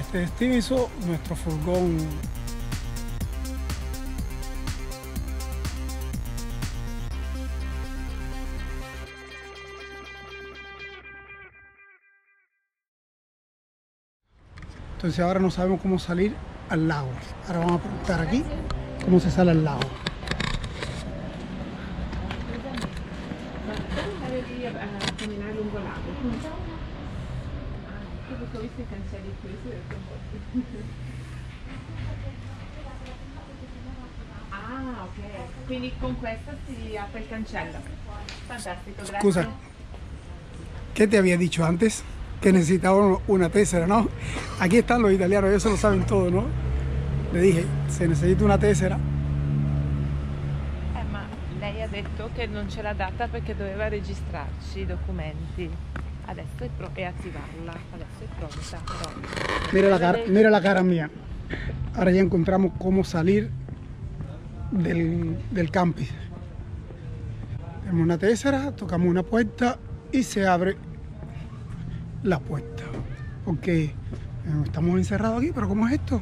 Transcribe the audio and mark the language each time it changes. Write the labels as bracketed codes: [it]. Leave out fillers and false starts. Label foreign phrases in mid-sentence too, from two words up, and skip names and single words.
[es] Este es Stevenson, nuestro furgón. Entonces ahora no sabemos cómo salir al lago. Ahora vamos a preguntar aquí cómo se sale al lago. [it] Camminare lungo lago. Perché ho visto i cancelli chiusi. Ah, ok. Quindi con questa si apre il cancello. Fantastico, grazie. Scusa, [es] ¿qué te había dicho antes? Que necesitaba una tessera, ¿no? Aquí están los italianos, ellos se lo saben todo, ¿no? Le dije, se necesita una tessera. [it] Ma lei ha detto che non ce l'ha data perché doveva registrarci i documenti. Adesso è attivarla, adesso è pronta. Però... [es] Mira la cara mía. Ahora ya encontramos cómo salir del camping. Tenemos una tessera, tocamos una puerta y se abre la puerta. Porque estamos encerrados aquí, pero ¿cómo es esto?